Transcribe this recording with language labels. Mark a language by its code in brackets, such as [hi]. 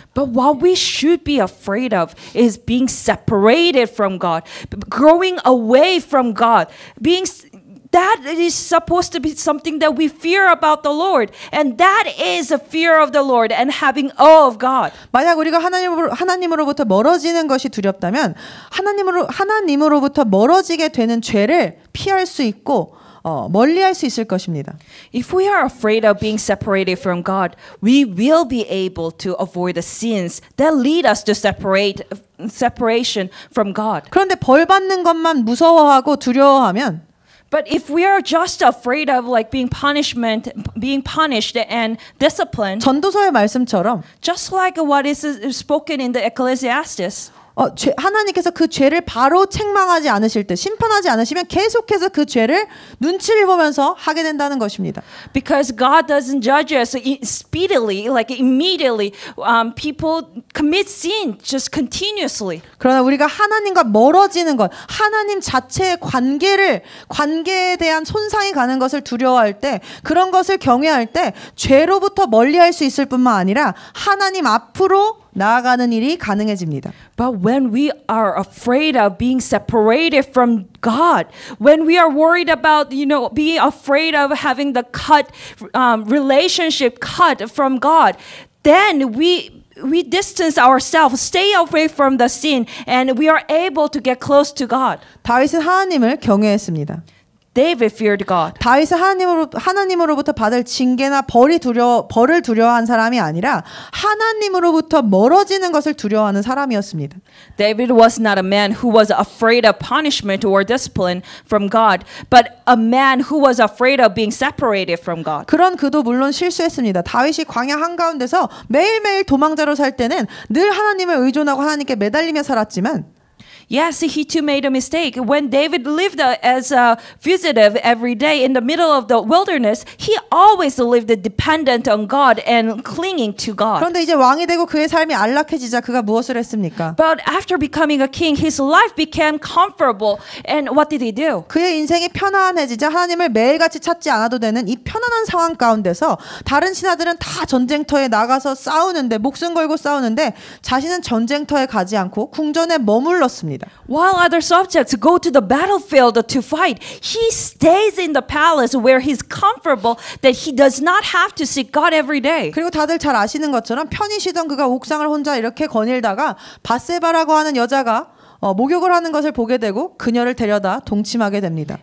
[en] But what we should be afraid of is being separated from God, growing away from God, that is supposed to be something that we fear about the Lord. And that is a fear of the Lord and having awe of God. [ko] 만약 우리가 하나님으로부터 멀어지는 것이 두렵다면 하나님으로부터 멀어지게 되는 죄를 피할 수 있고 멀리할 수 있을 것입니다. [en] If we are afraid of being separated from God, we will be able to avoid the sins that lead us to separation from God. [ko] 그런데 벌 받는 것만 무서워하고 두려워하면 [en] But if we are just afraid of like being punished and disciplined, [ko] 전도서의 말씀처럼 [en] just like what is spoken in the Ecclesiastes, [ko] 하나님께서 그 죄를 바로 책망하지 않으실 때, 심판하지 않으시면 계속해서 그 죄를 눈치를 보면서 하게 된다는 것입니다. [en] Because God doesn't judge us speedily, like immediately. People commit sin just continuously. [ko] 그러나 우리가 하나님과 멀어지는 것, 하나님 자체의 관계에 대한 손상이 가는 것을 두려워할 때, 그런 것을 경외할 때 죄로부터 멀리할 수 있을 뿐만 아니라 하나님 앞으로 나아가는 일이 가능해집니다. [en] But when we are afraid of being separated from God, when we are worried about, being afraid of having the relationship cut from God, then we distance ourselves, stay away from the sin, and we are able to get close to God. [ko] 다윗은 하나님을 경외했습니다. [en] David feared God. [ko] 다윗은 하나님으로부터 받을 징계나 벌을 두려워한 사람이 아니라 하나님으로부터 멀어지는 것을 두려워하는 사람이었습니다. [en] David was not a man who was afraid of punishment or discipline from God, but a man who was afraid of being separated from God. [ko] 그런 그도 물론 실수했습니다. 다윗이 광야 한가운데서 매일매일 도망자로 살 때는 늘 하나님을 의존하고 하나님께 매달리며 살았지만 [en] Yes, he too made a mistake. When David lived as a fugitive every day in the middle of the wilderness, he always lived dependent on God and clinging to God. [ko] 그런데 이제 왕이 되고 그의 삶이 안락해지자 그가 무엇을 했습니까? [en] But after becoming a king, his life became comfortable. And what did he do? [ko] 그의 인생이 편안해지자 하나님을 매일같이 찾지 않아도 되는 이 편안한 상황 가운데서 다른 신하들은 다 전쟁터에 나가서 싸우는데 목숨 걸고 싸우는데 자신은 전쟁터에 가지 않고 궁전에 머물렀습니다. [en] While other subjects go to the battlefield to fight, he stays in the palace where he's comfortable, that he does not have to seek God every day. [ko] 그리고 다들 잘 아시는 것처럼 편히 쉬던 그가 옥상을 혼자 이렇게 거닐다가 밧세바라고 하는 여자가 목욕을 하는 것을 보게 되고 그녀를 데려다 동침하게 됩니다.